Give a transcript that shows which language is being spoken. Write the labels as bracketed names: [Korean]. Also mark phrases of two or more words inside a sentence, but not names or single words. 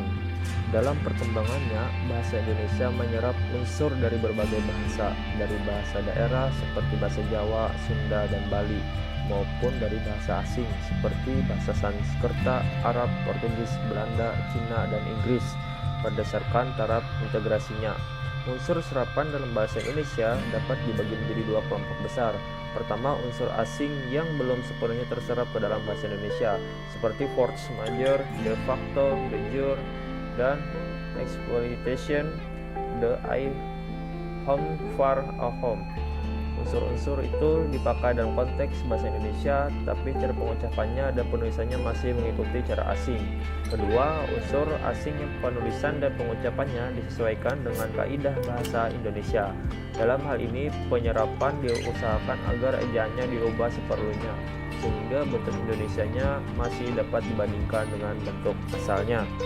[Indonesian] Dalam perkembangannya, bahasa Indonesia menyerap unsur dari berbagai bahasa, dari bahasa daerah seperti bahasa Jawa, Sunda, dan Bali, maupun dari bahasa asing seperti bahasa Sanskerta, Arab, Portugis, Belanda, Cina, dan Inggris berdasarkan taraf integrasinya. Unsur serapan dalam bahasa Indonesia dapat dibagi menjadi 2 kelompok besar. Pertama, unsur asing yang belum sepenuhnya terserap ke dalam bahasa Indonesia, seperti [French] force majeure, [Latin] de facto, de jure, [Indonesian] dan exploitation, de I home, far a home. Unsur-unsur itu dipakai dalam konteks bahasa Indonesia, tapi cara pengucapannya dan penulisannya masih mengikuti cara asing. Kedua, unsur asing yang penulisan dan pengucapannya disesuaikan dengan kaidah bahasa Indonesia. Dalam hal ini, penyerapan diusahakan agar ejaannya diubah seperlunya, sehingga bentuk Indonesianya masih dapat dibandingkan dengan bentuk asalnya.